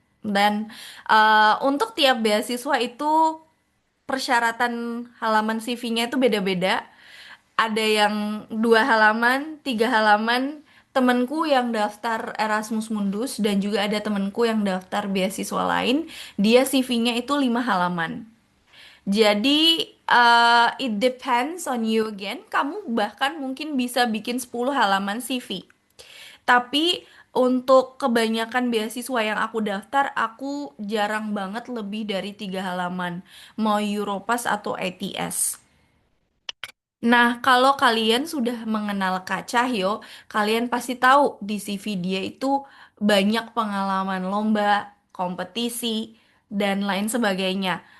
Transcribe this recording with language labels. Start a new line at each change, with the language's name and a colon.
Indonesian: Dan untuk tiap beasiswa itu persyaratan halaman CV-nya itu beda-beda. Ada yang 2 halaman, 3 halaman. Temenku yang daftar Erasmus Mundus dan juga ada temenku yang daftar beasiswa lain, dia CV-nya itu 5 halaman.
English: Jadi it depends on you again.
Indonesian: Kamu bahkan mungkin bisa bikin 10 halaman CV. Tapi untuk kebanyakan beasiswa yang aku daftar, aku jarang banget lebih dari 3 halaman. Mau Europass atau ATS. Nah, kalau kalian sudah mengenal Kak Cahyo, kalian pasti tahu di CV dia itu banyak pengalaman lomba, kompetisi, dan lain sebagainya.